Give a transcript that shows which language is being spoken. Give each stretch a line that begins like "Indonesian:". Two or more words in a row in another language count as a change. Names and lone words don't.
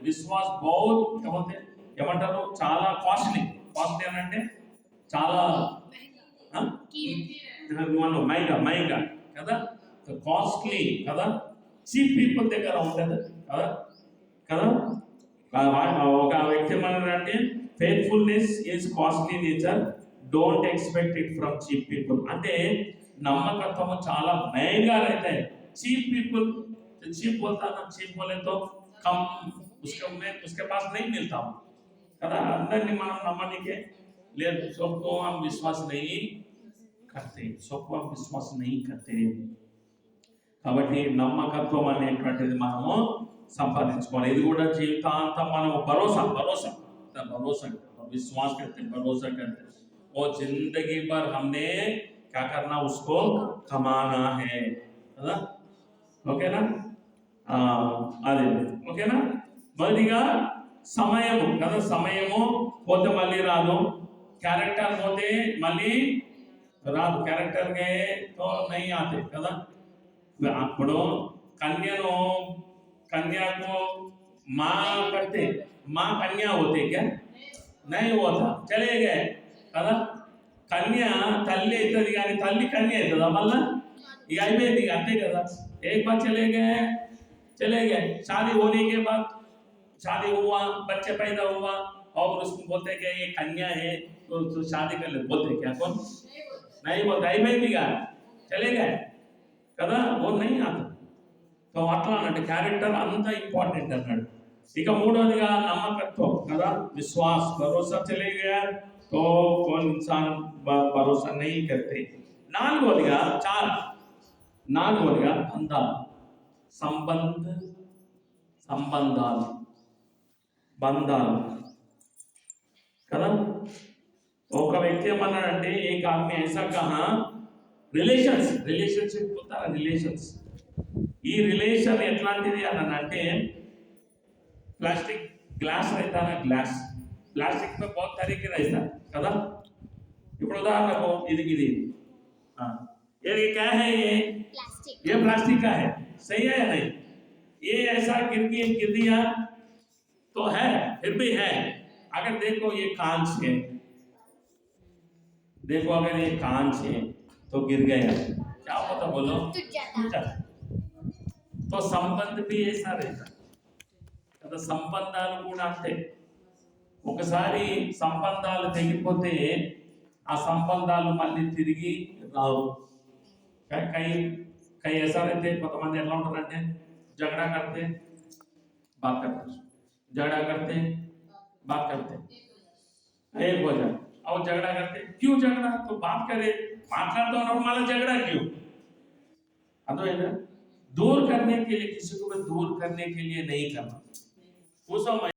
Telugu: విశ్వాస్ బౌత్ ఏమంటారు, చాలా కాస్ట్లీ అని అంటే చాలా మైగా కదా, కాస్ట్లీ కదా,
English: cheap people
Telugu: దగ్గర ఉంటుంది కదా. ఒక వ్యక్తి ఏమన్నారంటే
English: faithfulness is costly nature, don't expect it from cheap people.
Telugu: అంటే నమ్మకత్వము చాలా
Hindi: महंगा रहता है.
English: cheap people
Hindi: चीप बोलता ना, चीप बोले तो कम उसके पास नहीं मिलता కదా.
Telugu: అందరినీ మనం నమ్మనికే లేదు.
Hindi: सबको हम विश्वास नहीं करते.
Telugu: కాబట్టి నమ్మకత్వం అనేటువంటిది మనము సంపాదించుకోవాలి. ఇది కూడా జీవితాంతం మనం భరోసా
Hindi: विश्वास करते वो जिंदगी भर हमने क्या करना, उसको कमाना है కదా.
Telugu: ఓకేనా? అదే ఓకేనా. మొదటిగా సమయము కదా, సమయము పోతే మళ్ళీ రాదు, క్యారెక్టర్ పోతే మళ్ళీ రాదు.
Hindi: कैरेक्टर गए तो नहीं आते
Telugu: కదా. అప్పుడు
Hindi: कन्या को माँ करते, माँ कन्या होते क्या? नहीं होता, चले गए కదా.
Telugu: కన్య తల్లి అవుతుంది కానీ తల్లి కన్య అవుతుందా మళ్ళా? ఇక అయిపోయింది అంతే కదా.
Hindi: एक बार चले गए शादी होने के बाद शादी हुआ, बच्चे पैदा हुआ और उसको बोलते क्या ये कन्या है तो शादी कर ले, बोलते क्या कौन? नहीं बोलते,
Telugu: అయిపోయింది ఇక
Hindi: चले गए కదా. वो नहीं आता.
Telugu: సో అట్లా అన్నట్టు క్యారెక్టర్ అంత ఇంపార్టెంట్ అన్నాడు. ఇక మూడోదిగా నమ్మకత్వం కదా,
Hindi: विश्वास भरोसा चला गया तो कौन इंसान भरोसा नहीं करते.
Telugu: నాలుగోదిగా బంధాలు కదా. ఒక వ్యక్తి ఏమన్నాడంటే
Hindi: एक आदमी ऐसा कहा,
Telugu: రిలేషన్షిప్ పోతారా, రిలేషన్స్. ఈ రిలేషన్ ఎట్లాంటిది అని అంటే
Hindi: प्लास्टिक ग्लास रहता है ना, ग्लास प्लास्टिक में बहुत तरीके रहता है కదా.
Telugu: ఇప్పుడు ఉదాహరణకు ఇది
Hindi: ये क्या है, ये प्लास्टिक का है, सही है या नहीं? ये ऐसा गिर दिया तो है, फिर भी है. अगर देखो ये कांच है, देखो अगर ये कांच है तो गिर गया, क्या होता बोलो? तो संबंध भी ऐसा रहता కదా.
Telugu: సంబంధాలు కూడా అంతే. ఒకసారి సంబంధాలు తెగిపోతే ఆ సంబంధాలు మళ్ళీ తిరిగి రావు.
Hindi: కై ऐसा रहते,
Telugu: కొంతమంది ఎట్లా ఉంటారంటే
Hindi: झगड़ा करते बात करते एक हो जाए और झगड़ा करते. क्यों झगड़ा? तो बात करे,
Telugu: మాట్లాడుతూ ఉన్నప్పుడు మళ్ళీ
Hindi: झगड़ा क्यों?
Telugu: अर्थమైందా?
Hindi: दूर करने के लिए, किसी को भी दूर करने के लिए नहीं करना.